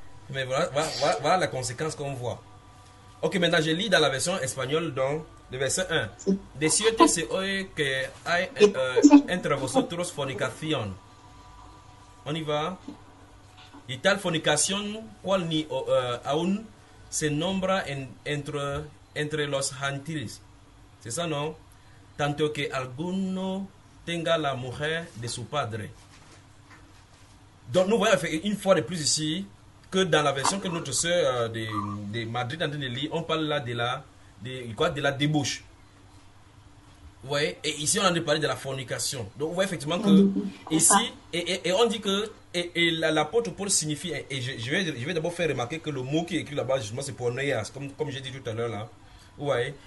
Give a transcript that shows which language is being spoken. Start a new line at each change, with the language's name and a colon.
French: Mais voilà la conséquence qu'on voit. Ok, maintenant je lis dans la version espagnole, donc, le verset 1.
Spanish: De cierto se oye que hay entre vosotros fornicación.
French: On y va.
Spanish: Y tal fornicación, cual ni aún se nombra entre los gentiles.
French: C'est ça, non?
Spanish: Tanto que alguno tenga la mujer de su padre.
French: Donc, nous voyons une fois de plus ici que dans la version que notre sœur de Madrid en train de lire, on parle là de la débauche. Vous voyez? Et ici, on en a parlé de la fornication. Donc, vous voyez effectivement que ici, et on dit que l'apôtre Paul signifie, et je vais d'abord faire remarquer que le mot qui est écrit là-bas, justement, c'est porneia, comme j'ai dit tout à l'heure là. Vous voyez?